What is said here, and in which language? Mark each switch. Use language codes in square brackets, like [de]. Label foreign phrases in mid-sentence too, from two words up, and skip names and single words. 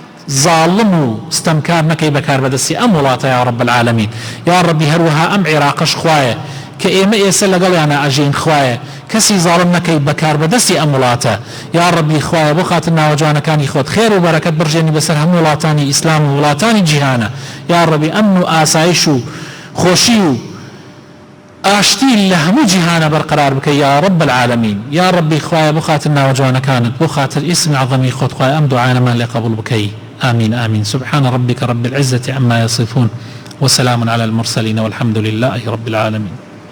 [ckb] ظالم و ستەمکار نەکەی بە کاربەدەستی ئەم وڵاتە [ar] یا ڕەب العالەمین یا ڕەبی [ckb] هەروەها ئەم عێراقش خوایە کە ئێمە ئێستا لەگەڵیانە ئەژین خوایە کەسی زاڵم نەکەی بەکار بەدەستی ئەم وڵاتە [ar] یا ڕەبی [ckb] خوایە بۆ خاتر ناوەجوانەکانی خۆت خێر و بەرەکەت بڕژێنی بەسەر هەموو وڵاتانی ئیسلام و وڵاتانی جیهانە [ar] یا ڕەبی [ckb] ئەمن و ئاسایش و خۆشی و ئاشتی لە هەموو جیهانە بەرقرار بکەی [ar] یا ڕەب العالەمین یا ڕەبی [ckb] خوایە بۆ خاتر ناوەجوانەکانت بۆ خاتر ئیسمی عەظەمی خۆت خوایە ئەم دوعانەمان لێ قبول بکەی [ar] آمين آمين سبحان ربك رب العزة عما يصفون وسلام على المرسلين والحمد لله رب العالمين